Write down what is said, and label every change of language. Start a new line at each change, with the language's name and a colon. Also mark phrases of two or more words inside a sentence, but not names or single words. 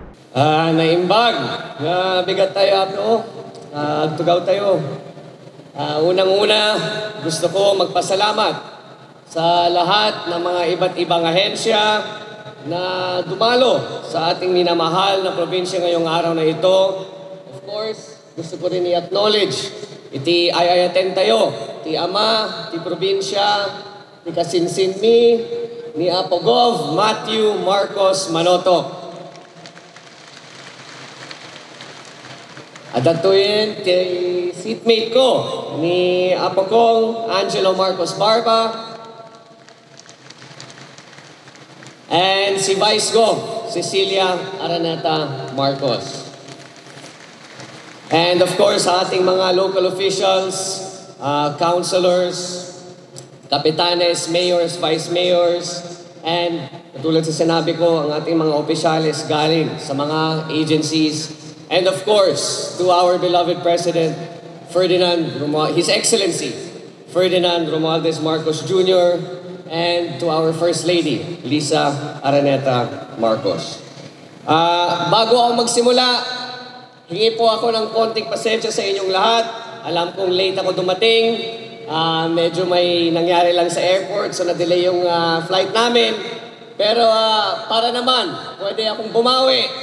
Iloko: Naimbag, bigat tayo ato, tugaw tayo.
Filipino: Unang-una, gusto ko magpasalamat sa lahat ng mga iba't ibang ahensya na dumalo sa ating minamahal na probinsya ngayong araw na ito.
English: Of course,
Filipino: gusto ko rin i-acknowledge,
Iloko: iti ayayaten tayo, ti Ama, ti probinsya, ti kasinsinmi, ni Apogov, Matthew Marcos Manotoc.
Filipino: At datuin kay seatmate ko ni Apo kong Angelo Marcos Barba and si Vice Gov Cecilia Araneta Marcos.
English: And of course,
Filipino: sa ating mga
English: local officials, councilors,
Filipino: kapitanes,
English: mayors, vice mayors, and
Filipino: katulad sa sinabi ko, ang ating mga opisyales galing sa mga agencies.
English: And of course, to our beloved President, His Excellency, Ferdinand Romualdez Marcos Jr., and to our First Lady, Lisa Araneta Marcos.
Filipino: Bago ako magsimula, hingi po ako ng konting pasensya sa inyong lahat. Alam kong late ako dumating. Medyo may nangyari lang sa airport, so na-delay yung flight namin. Pero para naman, pwede akong bumawi.